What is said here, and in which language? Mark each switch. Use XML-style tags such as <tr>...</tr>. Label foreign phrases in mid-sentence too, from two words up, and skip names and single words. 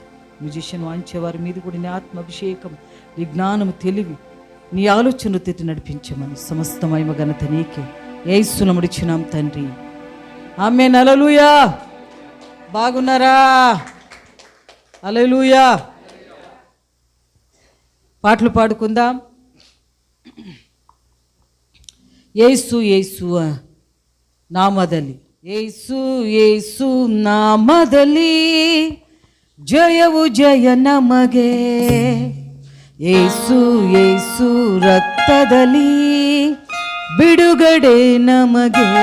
<te>మ్యూజిషియన్ వాయించే వారి మీద కూడా నీ ఆత్మాభిషేకం, నీ జ్ఞానం, తెలివి, నీ ఆలోచనలు తెట్టి నడిపించమని సమస్త మహిమ ఘనత నీకే యేసునామమున ఇచ్చినాం తండ్రి, ఆమేన్. హల్లెలూయా. బాగున్నారా? హల్లెలూయా. పాటలు పాడుకుందాం.</te> <kn>యేసు యేసు ನಾಮದಲ್ಲಿ, ಯೇಸು ಯೇಸು ನಾಮದಲ್ಲಿ ಜಯವು ಜಯ ನಮಗೆ. ಯೇಸು ಯೇಸು ರಕ್ತದಲ್ಲಿ ಬಿಡುಗಡೆ ನಮಗೆ.</kn>